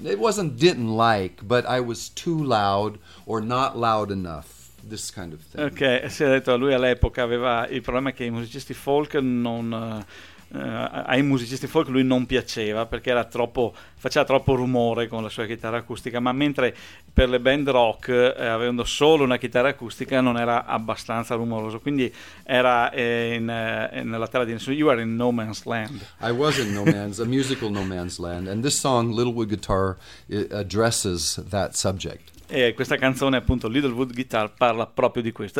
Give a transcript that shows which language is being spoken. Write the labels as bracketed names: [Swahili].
[English] It wasn't didn't like, but I was too loud or not loud enough. This kind of thing. [Italian] Okay, si è detto lui all'epoca aveva il problema che i musicisti folk non ai musicisti folk lui non piaceva perché era troppo, faceva troppo rumore con la sua chitarra acustica, ma mentre per le band rock, avendo solo una chitarra acustica, non era abbastanza rumoroso, quindi era nella terra di nessuno. [English] You are in no man's land. I was in no man's, a musical no man's land, and this song, Little Wood Guitar, addresses that subject. [Italian] E questa canzone appunto, Little Wood Guitar, parla proprio di questo.